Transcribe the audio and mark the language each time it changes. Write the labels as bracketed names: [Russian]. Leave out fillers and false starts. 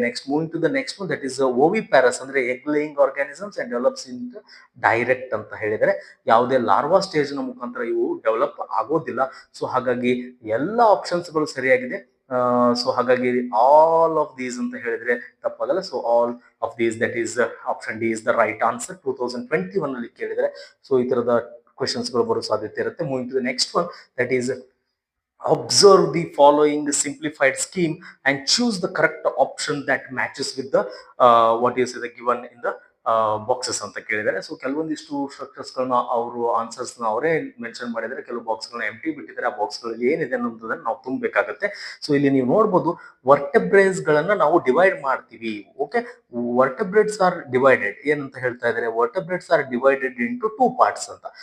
[English] next moving to the next one, that is oviparous ಅಂದ್ರೆ egg laying organisms and develops indirect [Kannada] ಅಂತ ಹೇಳಿದರೆ ಯಾವುದೇ larva stage ನ ಮುಖಾಂತರ ಇವು ಡೆವಲಪ್ ಆಗೋದಿಲ್ಲ. ಸೊ ಹಾಗಾಗಿ ಎಲ್ಲ ಆಪ್ಷನ್ಸ್ ಗಳು ಸರಿಯಾಗಿದೆ. ಸೊ ಹಾಗಾಗಿ [English] all of these [Kannada] ಅಂತ ಹೇಳಿದ್ರೆ ತಪ್ಪಾಗಲ್ಲ. [English] So all of these, that is option D is the right answer. [Kannada] 2021 ಅಲ್ಲಿ ಕೇಳಿದರೆ ಸೊ ಈ ತರದ ಕ್ವೆಶನ್ಸ್ ಗಳು ಬರೋ ಸಾಧ್ಯತೆ ಇರುತ್ತೆ. [English] moving to the next one, that is observe the following simplified scheme and choose the correct option that matches with the what is the given in the [Kannada] boxes ಅಂತ ಕೇಳಿದ್ದಾರೆ. ಸೊ ಕೆಲವೊಂದಿಷ್ಟು structures ಗಳನ್ನ ಅವರು answers ನ ಅವರೇ mention ಮಾಡಿದರೆ, ಕೆಲವು box ಗಳನ್ನ ಎಂಟಿ ಬಿಟ್ಟಿದ್ದಾರೆ. ಆ ಬಾಕ್ಸ್ ಗಳಲ್ಲಿ ಏನಿದೆ ಅನ್ನೋದನ್ನ ನಾವು ತುಂಬಬೇಕಾಗುತ್ತೆ. ಸೊ ಇಲ್ಲಿ ನೀವು ನೋಡಬಹುದು ವರ್ಟೆಬ್ರೇಸ್ ಗಳನ್ನ ನಾವು ಡಿವೈಡ್ ಮಾಡ್ತೀವಿ. [English] okay, vertebrates are divided [Kannada] ಏನಂತ ಹೇಳ್ತಾ ಇದ್ದಾರೆ, [English] Vertebrates are divided into 2 parts ಅಂತ.